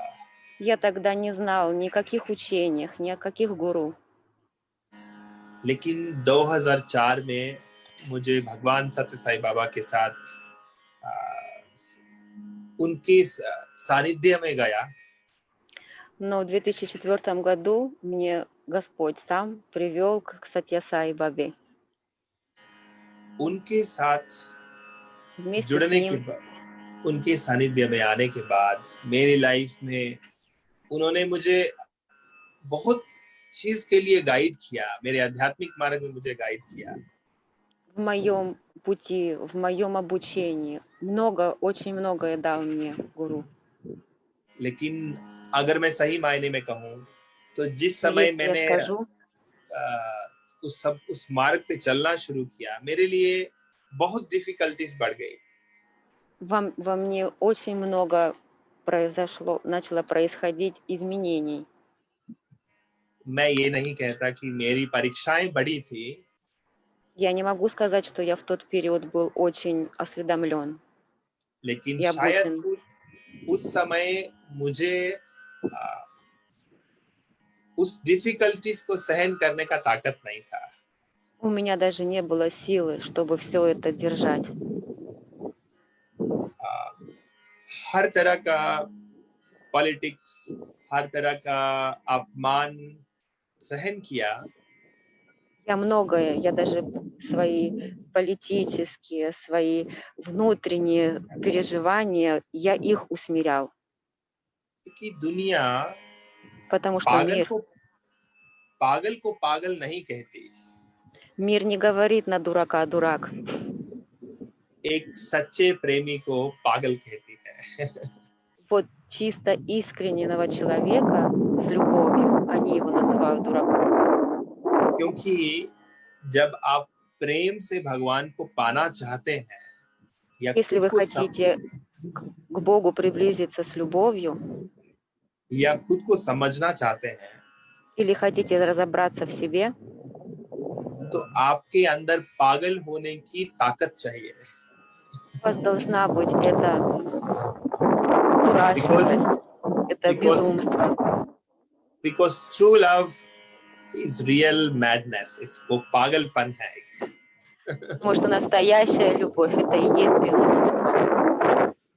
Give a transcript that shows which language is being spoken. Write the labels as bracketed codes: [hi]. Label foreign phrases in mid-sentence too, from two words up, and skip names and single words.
[ru] Я тогда не знал ни о каких учениях, ни о каких гуру. [hi] लेकिन 2004 में मुझे भगवान सत्य साईं बाबा के साथ उनके सानिध्य में गया. [ru] Но в 2004 году мне Господь сам привел к Сатья Саи Бабе. [hi] उनके साथ [ru] Вместе с [hi] जुड़ने के [ru] ним [hi] बाद, उनके सानिध्य में आने के बाद मेरी लाइफ में उन्होंने मुझे बहुत चीज के लिए गाइड किया, मेरे आध्यात्मिक मार्ग में मुझे गाइड किया। [ru] В моем пути, в моем обучении. Очень многое дал мне гуру. [hi] लेकिन अगर मैं सही मायने में कहूँ तो जिस [ru] Но [hi] समय [ru] если я [hi] मैंने [ru] скажу, [hi] उस मार्ग पे चलना शुरू किया, मेरे लिए बहुत डिफिकल्टीज बढ़ गई। [ru] во мне очень много начало происходить изменений. [hi] मैं ये नहीं कहता कि मेरी परीक्षाएं बड़ी थी, [ru] Я не могу сказать, что я в тот период был очень осведомлен [hi] लेकिन [ru] и [hi] शायद [ru] обучен. [hi] उस समय मुझे उस डिफिकल्टीज को सहन करने का ताकत नहीं था। [ru] У меня даже не было силы, чтобы все это держать. [hi] हर तरह का पॉलिटिक्स, हर तरह का अपमान सहन किया, [ru] Я многое, я даже свои политические, свои внутренние переживания, я их усмирял, [hi] कि दुनिया [ru] потому что [hi] पागल को पागल नहीं कहती, [ru] мир не говорит на дурака дурак. [hi] एक सच्चे प्रेमी को पागल कहती है। [ru] Вот чисто искреннего человека с любовью, они его называют дураком. [hi] क्योंकि जब आप प्रेम से भगवान को पाना चाहते हैं या [ru] Если вы хотите к Богу приблизиться с любовью [hi] खुद को समझना चाहते हैं, [ru] или хотите разобраться в себе, [hi] तो आपके अंदर पागल होने की ताकत चाहिए। [ru] у вас должна быть эта дурашливость, это безумство. [en] Because true love is real madness. [hi] वो पागलपन है। [ru] Потому что настоящая любовь это и есть безумство.